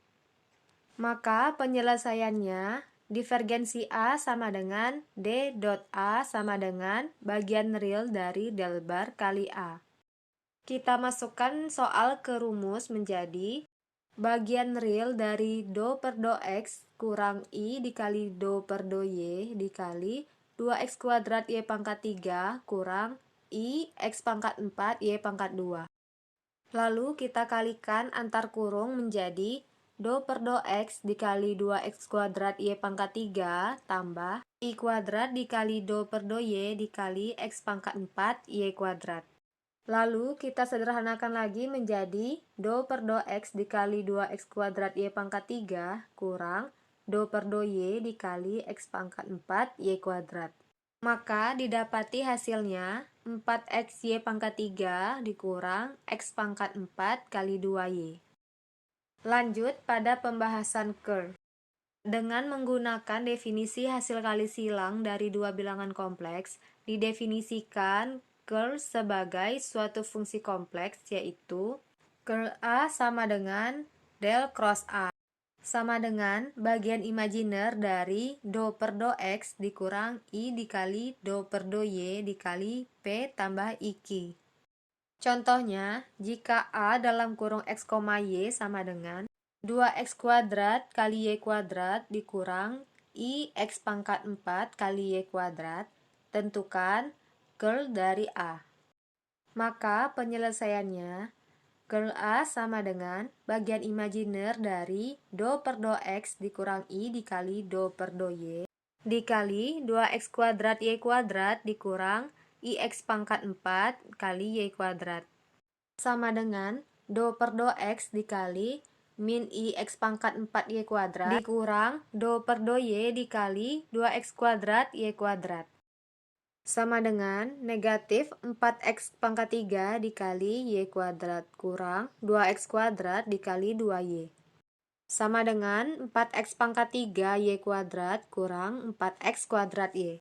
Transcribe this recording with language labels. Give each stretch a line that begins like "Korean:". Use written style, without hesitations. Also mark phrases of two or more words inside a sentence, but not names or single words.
Indonesian: Maka penyelesaiannya, divergensi A sama dengan D dot A sama dengan bagian real dari del bar kali A. Kita masukkan soal ke rumus menjadi bagian real dari do per do X kurang I dikali do per do Y dikali 2X kuadrat Y pangkat 3 kurang I X pangkat 4 Y pangkat 2. Lalu kita kalikan antar kurung menjadi do per do X dikali 2X kuadrat Y pangkat 3 tambah I kuadrat dikali do per do Y dikali X pangkat 4 Y kuadrat. Lalu kita sederhanakan lagi menjadi do per do X dikali 2X kuadrat Y pangkat 3 kurang do per do Y dikali X pangkat 4 Y kuadrat. Maka didapati hasilnya 4X Y pangkat 3 dikurang X pangkat 4 kali 2Y. Lanjut pada pembahasan curl. Dengan menggunakan definisi hasil kali silang dari dua bilangan kompleks, didefinisikan curl sebagai suatu fungsi kompleks, yaitu curl A sama dengan del cross A sama dengan bagian imajiner dari do per do X dikurang I dikali do per do Y dikali P tambah IQ. Contohnya, jika A dalam kurung X, Y sama dengan 2X kuadrat kali Y kuadrat dikurang I X pangkat 4 kali Y kuadrat, tentukan curl dari A. Maka penyelesaiannya, curl A sama dengan bagian imajiner dari do per do X dikurang I dikali do per do Y dikali 2X kuadrat Y kuadrat dikurang IX pangkat 4 kali Y kuadrat. Sama dengan do per do X dikali min IX pangkat 4 Y kuadrat dikurang do per do Y dikali 2X kuadrat Y kuadrat. Sama dengan negatif 4X pangkat 3 dikali Y kuadrat kurang 2X kuadrat dikali 2Y. Sama dengan 4X pangkat 3 Y kuadrat kurang 4X kuadrat Y.